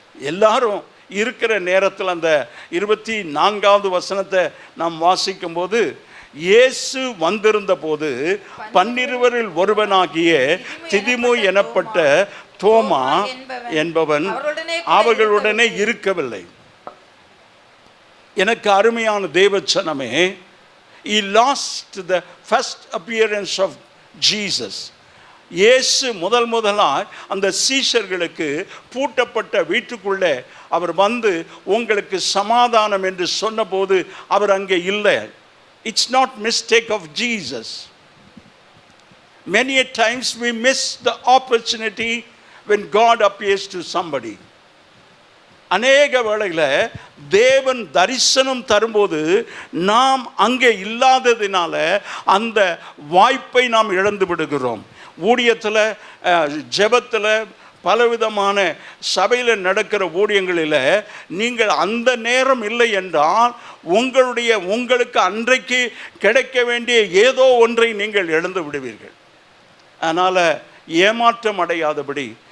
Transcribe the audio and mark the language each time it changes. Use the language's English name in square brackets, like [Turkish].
[Tamil] எல்லாரும் இருக்கிற நேரத்தில் அந்த 24வது வசனத்தை நாம் வாசிக்கும் போது இயேசு வந்திருந்த போது 12 ஒருவனாகிய திதிமு எனப்பட்ட தோமா என்பவன் அவர்களுடனே இருக்கவில்லை. எனக்கு அருமையான தேவச்சனமே, [English] he lost the first appearance of Jesus. [Tamil] இயேசு முதலாய் அந்த சீஷர்களுக்கு பூட்டப்பட்ட வீட்டுக்குள்ளே அவர் வந்து உங்களுக்கு சமாதானம் என்று சொன்னபோது அவர் அங்கே இல்லை. [English] It's not mistake of Jesus. Many a times we miss the opportunity when God appears to somebody. [Tamil] அநேக வேளையில் தேவன் தரிசனம் தரும்போது நாம் அங்கே இல்லாததினால அந்த வாய்ப்பை நாம் இழந்து விடுகிறோம். ஊழியத்தில், ஜெபத்தில், பலவிதமான சபையில் நடக்கிற ஊழியங்களில் நீங்கள் அந்த நேரம் இல்லை என்றால் உங்களுக்கு அன்றைக்கு கிடைக்க வேண்டிய ஏதோ ஒன்றை நீங்கள் இழந்து விடுவீர்கள். அதனால் ஏமாற்றம் அடையாதபடி